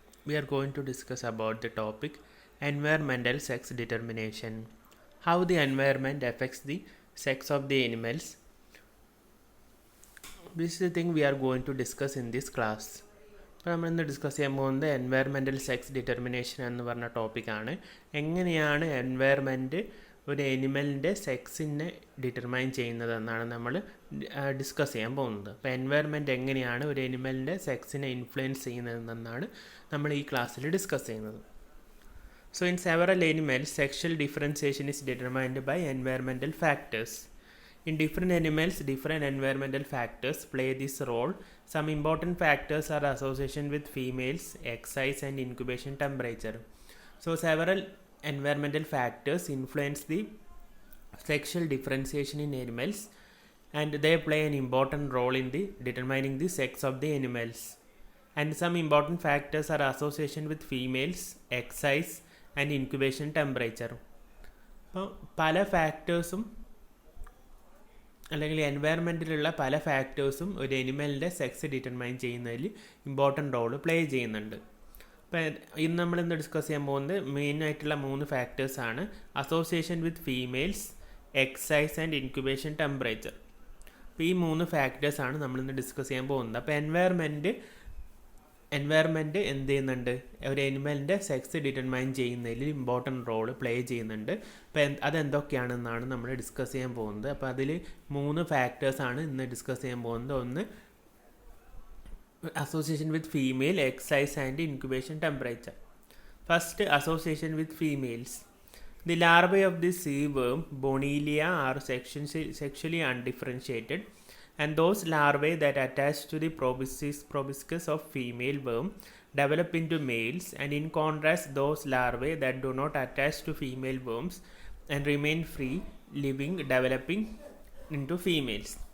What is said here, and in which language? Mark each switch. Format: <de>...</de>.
<en>We are going to discuss about the topic environmental sex determination. How the environment affects the sex of the animals. This is the thing we are going to discuss in this class.</en> <ml>അപ്പോൾ നമ്മളിന്ന് discuss ചെയ്യാൻ പോകുന്നത് environmental sex determination എന്ന് പറഞ്ഞ ടോപ്പിക്കാണ്. എങ്ങനെയാണ് environment ഒരു എനിമലിൻ്റെ സെക്സിനെ determine ചെയ്യുന്നതെന്നാണ് നമ്മൾ ഡിസ്കസ് ചെയ്യാൻ പോകുന്നത്. അപ്പോൾ എൻവയറമെൻറ്റ് എങ്ങനെയാണ് ഒരു എനിമലിൻ്റെ സെക്സിനെ ഇൻഫ്ലുവൻസ് ചെയ്യുന്നതെന്നാണ് നമ്മൾ ഈ ക്ലാസ്സിൽ ഡിസ്കസ് ചെയ്യുന്നത്.</ml> <en>So in several animals, sexual differentiation is determined by environmental factors. In different animals, different environmental factors play this role. Some important factors are association with females, egg size and incubation temperature. So several environmental factors influence the sexual differentiation in animals, and they play an important role in the determining the sex of the animals. And some important factors are association with females, egg size and incubation temperature.</en> <ml>അപ്പോൾ പല ഫാക്ടേഴ്സും അല്ലെങ്കിൽ എൻവയറമെൻറ്റിലുള്ള പല ഫാക്ടേഴ്സും ഒരു എനിമലിൻ്റെ sex determine ചെയ്യുന്നതിൽ important role play ചെയ്യുന്നുണ്ട്. അപ്പോൾ ഇന്ന് നമ്മളിന്ന് ഡിസ്കസ് ചെയ്യാൻ പോകുന്നത് മെയിനായിട്ടുള്ള 3 ഫാക്ടേഴ്സാണ്.</ml> <en>Association with females, egg size and incubation temperature.</en> <ml>അപ്പോൾ ഈ 3 ഫാക്ടേഴ്സാണ് നമ്മളിന്ന് ഡിസ്കസ് ചെയ്യാൻ പോകുന്നത്. അപ്പോൾ എൻവയറമെൻറ്റ് എന്ത് ചെയ്യുന്നുണ്ട്, ഒരു എനിമലിൻ്റെ സെക്സ് ഡിറ്റർമൈൻ ചെയ്യുന്നതിൽ ഇമ്പോർട്ടൻ്റ് റോൾ പ്ലേ ചെയ്യുന്നുണ്ട്. അപ്പോൾ അതെന്തൊക്കെയാണെന്നാണ് നമ്മൾ ഡിസ്കസ് ചെയ്യാൻ പോകുന്നത്. അപ്പോൾ അതിൽ 3 ഫാക്ടേഴ്സാണ് ഇന്ന് ഡിസ്കസ് ചെയ്യാൻ പോകുന്നത്.</ml> <en>ഒന്ന് association with female, egg size and incubation temperature. First, association with females. The larvae of the sea worm Bonilia are sexually undifferentiated, and those larvae that attach to the proboscis of female worm develop into males, and in contrast those larvae that do not attach to female worms and remain free living developing into females.</en>